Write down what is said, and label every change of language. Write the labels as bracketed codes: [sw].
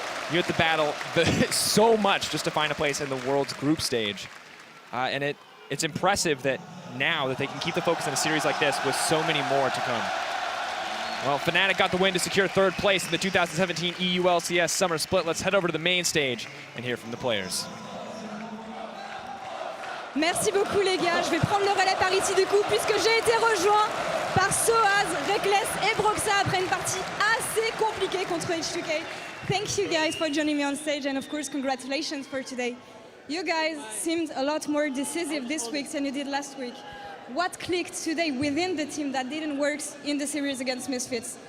[en] You have to battle so much just to find a place in the Worlds group stage. And it's impressive that now that they can keep the focus in a series like this with so many more to come. Well, Fnatic got the win to secure 3rd place in the 2017 EU LCS Summer Split. Let's head over to the main stage and hear from the players. [fr] Merci beaucoup les gars, je vais prendre le relais par ici du coup puisque j'ai été rejoint par sOAZ, Rekkles et Broxah après une partie assez compliquée contre H2K. [en] Thank you guys for joining me on stage and of course congratulations for today. You guys seemed a lot more decisive this week than you did last week. What clicked today within the team that didn't work in the series against Misfits?